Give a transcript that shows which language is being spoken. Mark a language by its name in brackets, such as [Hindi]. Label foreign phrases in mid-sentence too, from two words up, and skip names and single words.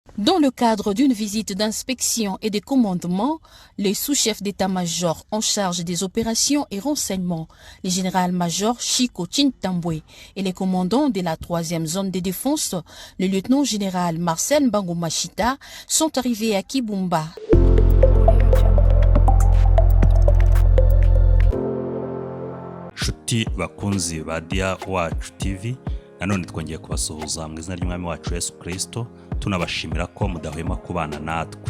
[French] Dans le cadre d'une visite d'inspection et de commandement, les sous-chefs d'état-major en charge des opérations et renseignements, le général-major Chiko Chintambwe et les commandants de la 3e zone de défense, le lieutenant-général Marcel Mbangou-Machita, sont arrivés à Kibumba. [Kinyarwanda] Shuti bakunzi ba Dia Wacu TV, nanone twongeye kubasuhuza mu izina ry'umwami wacu Yesu Kristo, tunabashimira ko mudahwema kubana natwe.